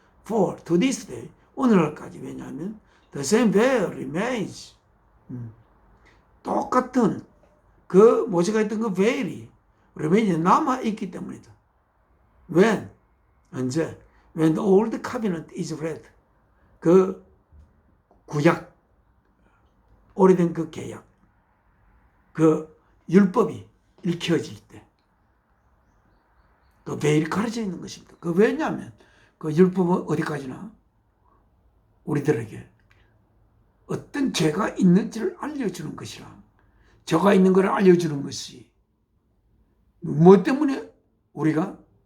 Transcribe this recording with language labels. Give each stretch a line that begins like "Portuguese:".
English: For to this day,
Korean: 오늘날까지. 왜냐하면
English: the same veil remains.
Korean: 똑같은 그 모세가 있던 그 베일이
English: remains
Korean: 남아 있기 때문이다.
English: When?
Korean: 언제?
English: When the old covenant is read.
Korean: 그 구약, 오래된 그 계약, 그 율법이 읽혀질 때 그 베일이 가려져 있는 것입니다. 그 왜냐하면 그 율법은 어디까지나 우리들에게 어떤 죄가 있는지를 알려주는 것이라, 죄가 있는 것을 알려주는 것이 뭐 때문에 우리가